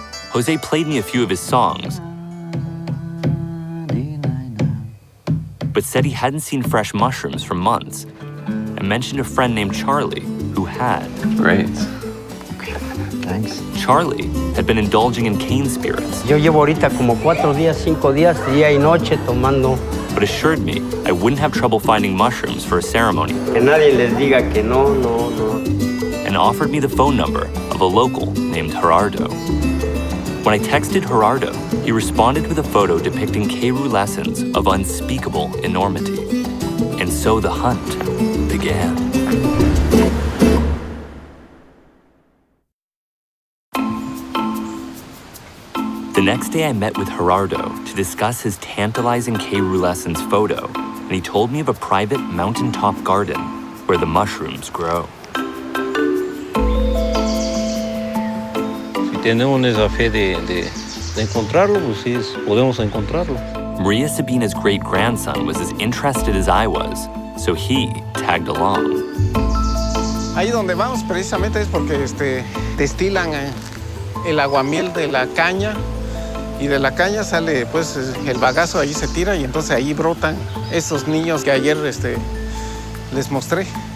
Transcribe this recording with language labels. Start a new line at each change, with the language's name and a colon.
English: Jose played me a few of his songs, but said he hadn't seen fresh mushrooms for months, and mentioned a friend named Charlie who had. Great. Thanks. Charlie had been indulging in cane spirits.
Spanish: Yo llevo ahorita como 4 días, 5 días, día y noche tomando.
English: But assured me I wouldn't have trouble finding mushrooms for a ceremony.
Spanish: Que nadie les diga que no.
English: And offered me the phone number of a local named Gerardo. When I texted Gerardo, he responded with a photo depicting caerulescens of unspeakable enormity. And so the hunt began. The next day I met with Gerardo to discuss his tantalizing caerulescens photo, and he told me of a private mountaintop garden where the mushrooms grow.
Spanish: Si tenemos esa fe de encontrarlo, pues sí, podemos encontrarlo.
English: Maria Sabina's great-grandson was as interested as I was, so he tagged along.
Spanish: Ahí donde vamos precisamente es porque destilan el aguamiel de la caña, y de la caña sale pues el bagazo, allí se tira y entonces ahí brotan esos niños que ayer les mostré.